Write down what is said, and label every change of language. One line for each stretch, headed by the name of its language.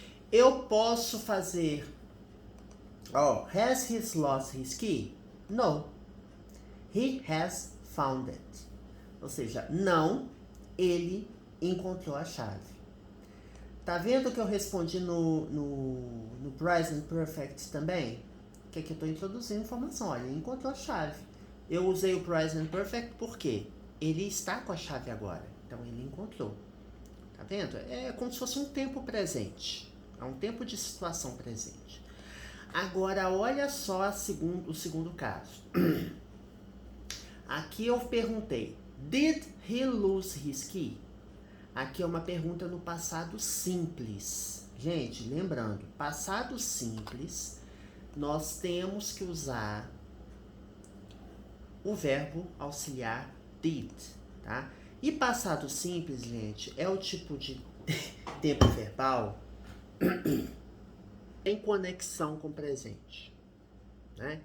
Portuguese: Eu posso fazer,
English: has he lost his key? No. He has found it.
Portuguese: Ou seja, não, ele encontrou a chave. Tá vendo que eu respondi no Present Perfect também? Que aqui eu tô introduzindo informação. Olha, ele encontrou a chave. Eu usei o Present Perfect porque ele está com a chave agora. Então, ele encontrou. Tá vendo? É como se fosse um tempo presente. É um tempo de situação presente. Agora, olha só o segundo caso. Aqui eu perguntei,
English: did he lose his key?
Portuguese: Aqui é uma pergunta no passado simples. Gente, lembrando, passado simples, nós temos que usar o verbo auxiliar did, tá? E passado simples, gente, é o tipo de tempo verbal em conexão com o presente, né?